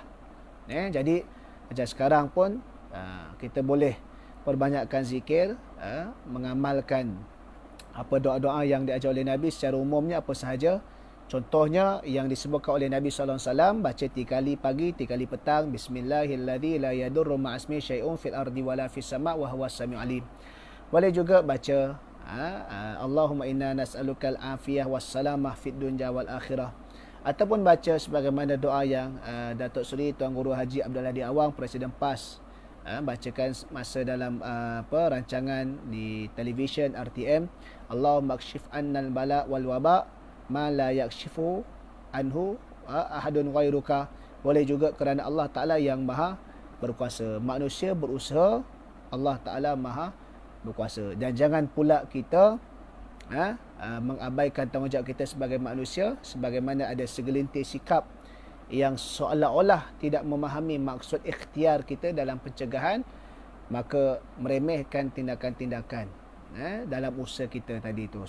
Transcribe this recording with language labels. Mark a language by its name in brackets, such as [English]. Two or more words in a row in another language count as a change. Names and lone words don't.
[Malay] Jadi macam sekarang pun kita boleh perbanyakkan zikir, mengamalkan doa-doa yang diajar oleh Nabi secara umumnya apa sahaja. Contohnya yang disebutkan oleh Nabi SAW, baca 3 kali pagi, 3 kali petang, [Arabic] بسم الله الذي لا يضر مع اسمه شيء في الأرض ولا في السماء وهو السميع العليم. [Malay] Boleh juga baca [Arabic] اللهم إنا نسألك العافية والسلامة في الدنيا والآخرة. [Malay] Ataupun baca sebagaimana doa yang Datuk Seri Tuan Guru Haji Abdul Hadi Awang, Presiden PAS, bacakan masa dalam rancangan di televisyen RTM, [Arabic] اللهم اكشف عنا البلاء والوباء ما لا يكشف عنه أحد غيرك. [Malay] Boleh juga kerana Allah Ta'ala yang maha berkuasa. Manusia berusaha, Allah Ta'ala maha berkuasa. Dan jangan pula kita mengabaikan tanggungjawab kita sebagai manusia, sebagaimana ada segelintir sikap yang seolah-olah tidak memahami maksud ikhtiar kita dalam pencegahan, maka meremehkan tindakan-tindakan dalam usaha kita tadi tu.